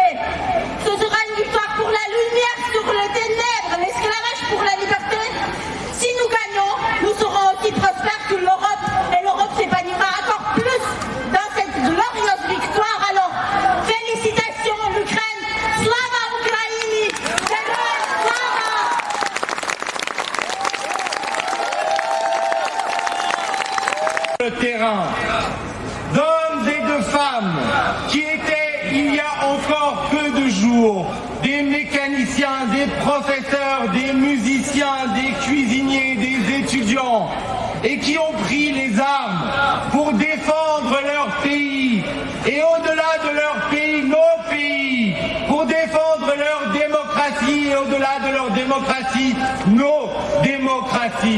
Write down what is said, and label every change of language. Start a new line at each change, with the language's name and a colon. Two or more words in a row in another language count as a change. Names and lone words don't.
French: Ce sera une victoire pour la lumière sur les ténèbres, l'esclavage pour la liberté. Si nous gagnons, nous serons aussi prospères que l'Europe et l'Europe s'épanouira encore plus dans cette glorieuse victoire. Alors, félicitations l'Ukraine.
Ukrainian: Слава Україні. Слава.
French: Le terrain d'hommes et de femmes qui étaient il y a encore peu de jours des mécaniciens, des professeurs, des musiciens, des cuisiniers, des étudiants et qui ont pris les armes pour défendre leur pays et au-delà de leur pays, nos pays, pour défendre leur démocratie et au-delà de leur démocratie, nos démocraties.